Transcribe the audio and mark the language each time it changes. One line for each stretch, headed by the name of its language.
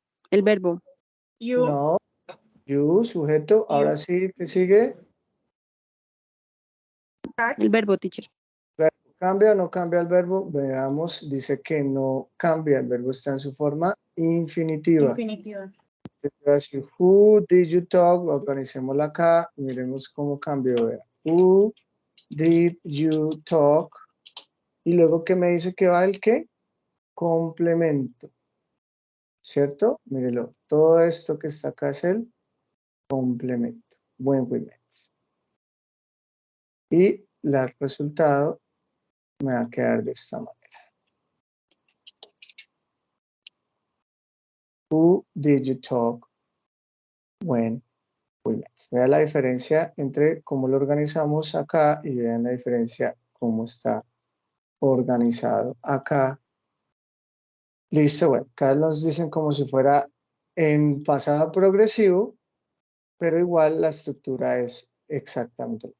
Spanish: El verbo.
English: You.
Spanish: No, you, sujeto. Ahora sí, ¿qué sigue? El verbo, teacher. ¿Cambia o no cambia el verbo? Veamos, dice que no cambia, el verbo está en su forma infinitiva. Infinitiva.
English: Entonces, who did you talk?
Spanish: Organicémosla acá, miremos cómo cambió. Vea.
English: Who did you talk?
Spanish: Y luego que me dice que va el qué? Complemento. ¿Cierto? Mírelo, todo esto que está acá es el complemento. Buen women. Y el resultado me va a quedar de esta manera.
English: Who did you talk when we met?
Spanish: Vean la diferencia entre cómo lo organizamos acá y vean la diferencia cómo está organizado acá. Listo, bueno, acá nos dicen como si fuera en pasado progresivo, pero igual la estructura es exactamente.